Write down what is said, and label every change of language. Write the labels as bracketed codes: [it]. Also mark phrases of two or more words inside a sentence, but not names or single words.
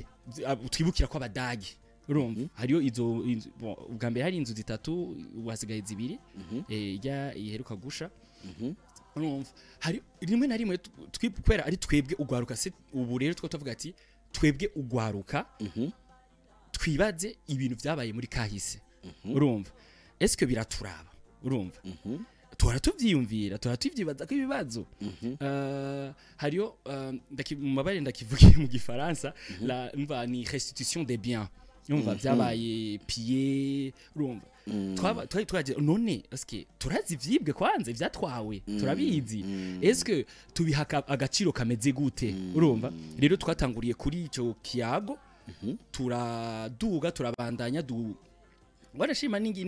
[rn] twibukira ko abadagi urumva hariyo izo ubwa mbere hari inzu zitatu wasigaye zibiri ijya iheruka gusha urumva hari rimwe na rimwe twikwera ari twebwe ugwaruka se ubu rero tuko tuvuga ati twebwe ugwaruka twibaze ibintu byabaye muri kahise urumva eske biraturaba urumva tuvyiyumvira tuvyibbaza ko ibibazo hariyo mu mabare ndakivugiye mu gifaransa la mva ni [fr] restitution des biens [rn] yumva byabaye pillé urumva twaje none eske turazi vyibwe kwanze vyatwawe turabizi eske tubihaka agaciro kameze gute urumva rero twatanguriye kuri ico kiyago turaduga turabandanya warashima